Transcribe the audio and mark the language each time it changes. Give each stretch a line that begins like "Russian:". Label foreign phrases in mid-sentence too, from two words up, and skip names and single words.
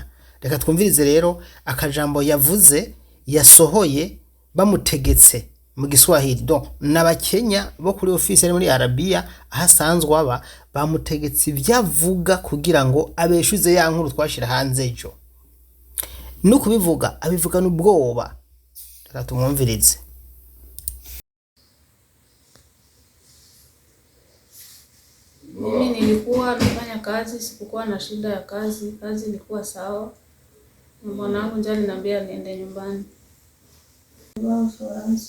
Rundi: Reka twumvirize rero akajambo yavuze yasohoye bamutegetse mu Giswahili donc n'abakenya bo kuri office ari muri Arabia ahasanzwe aba bamutegetse ivyavuga kugira ngo abeshuze ya nkuru twashira hanze ejo no kubivuga abivuga n'ubwoba. Reka tumwumvirize.
Swahili: Mimi nilikuwa nafanya kazi, sikukuwa na shida ya kazi ilikuwa sawa. Mwanangu njoo aliniambia niende nyumbani. Nibao Florence.